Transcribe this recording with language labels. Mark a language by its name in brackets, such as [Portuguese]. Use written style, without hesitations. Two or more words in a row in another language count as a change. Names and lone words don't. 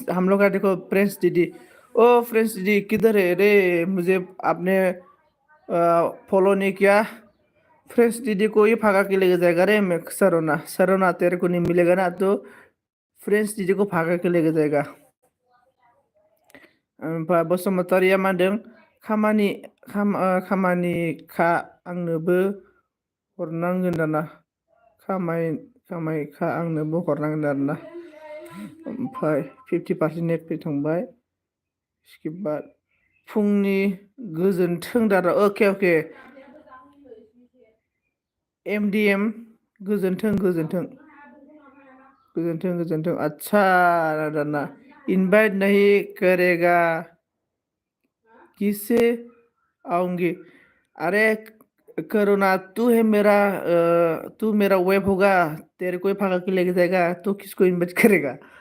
[Hindi] हम लोग का देखो फ्रेंड्स दीदी। ओ फ्रेंड्स दीदी किधर है रे? मुझे आपने फॉलो नहीं किया। फ्रेंड्स दीदी को ही भागा के लेके जाएगा रे। मैं सरोना, सरोना तेरे को नहीं मिलेगा ना तो फ्रेंड्स दीदी को भागा के लेके जाएगा। [Bodo] ओमफ्राय बसुमतारिया मा होनदों? खामानि खा आंनोबो हरनांगोन दाना। खा आंनोबो हरनांगोन आरोना। ओमफ्राय 50% नेट पे थांबाय। स्किप बाद फुंनि गोजोन्थों दादा। अके अके एमडीएम गोजोन्थों गोजोन्थों गोजोन्थों गोजोन्थों। [Hindi] अच्छा दादा, इनवाइट नहीं करेगा किसे आऊंगी? अरे करुणा, तू मेरा वेब होगा, तेरे को ही भागा के लेके जाएगा तो किसको इनवाइट करेगा?